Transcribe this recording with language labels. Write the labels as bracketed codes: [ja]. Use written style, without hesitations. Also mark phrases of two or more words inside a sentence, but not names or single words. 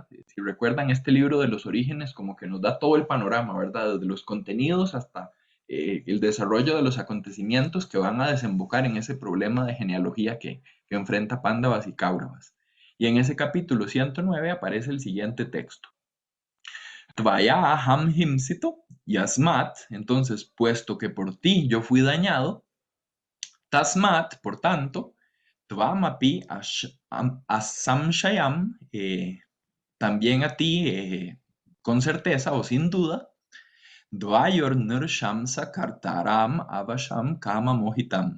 [es] Si recuerdan, este libro de los orígenes como que nos da todo el panorama, ¿verdad? Desde los contenidos hasta el desarrollo de los acontecimientos que van a desembocar en ese problema de genealogía que enfrenta Pándavas y Cáuravas. Y en ese capítulo 109 aparece el siguiente texto. [sa] Tvaya aham himsito yasmat, [es] entonces, puesto que por ti yo fui dañado, Tasmat, por tanto, [sa] Tvamapi asamshayam, [es] también a ti, con certeza o sin duda, [sa] Dvayor Nursham Sakartaram Avasham Kama Mohitam.